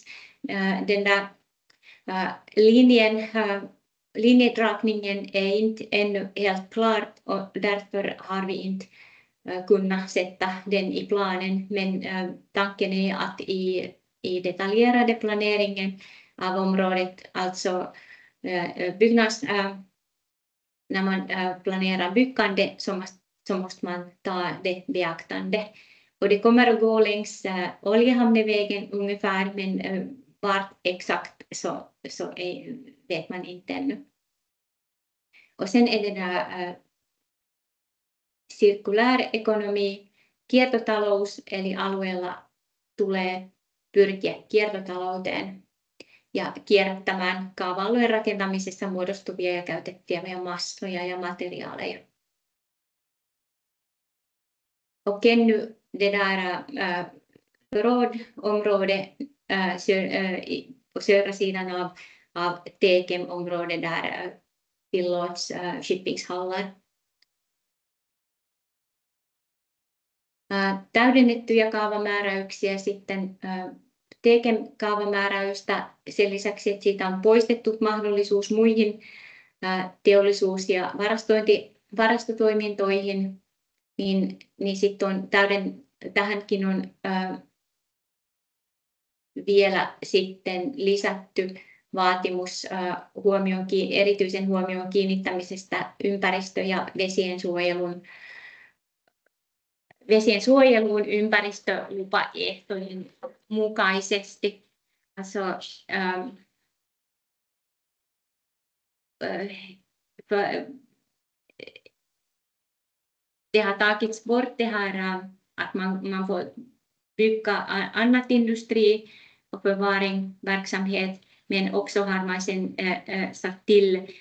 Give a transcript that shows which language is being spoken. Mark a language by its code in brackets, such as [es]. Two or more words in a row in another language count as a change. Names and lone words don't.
[sv] Den där linjedragningen är inte ännu helt klar och därför har vi inte kunnat sätta den i planen, men tanken är att i detaljerade planeringen av området, alltså när man planerar byggande så måste man ta det beaktande. Och det kommer att gå längs Oljehamnevägen ungefär, men vart exakt så vet man inte ännu. Och sen är det där cirkulär ekonomi, [fi] kiertotalous, eli alueella tulee pyrkiä kiertotalouteen ja kierrättämään kaava-alueen rakentamisessa muodostuvia ja käytettäviä massoja ja materiaaleja. [sv] Och ännu det där rådområde på södra sidan av Tekem-området där tillåts shippingshallar. [fi] Täydennettyjä kaavamääräyksiä sitten Tekem-kaavamääräystä sen lisäksi, että siitä on poistettu mahdollisuus muihin teollisuus- ja varastotoimintoihin, niin sitten on tähänkin on vielä sitten lisätty vaatimus erityisen huomion kiinnittämisestä ympäristö- ja vesien suojeluun ympäristölupaehtojen mukaisesti. [sv] Alltså, det har tagits bort det här att man får bygga annat industri och förvaringverksamhet, men också har man sen satt till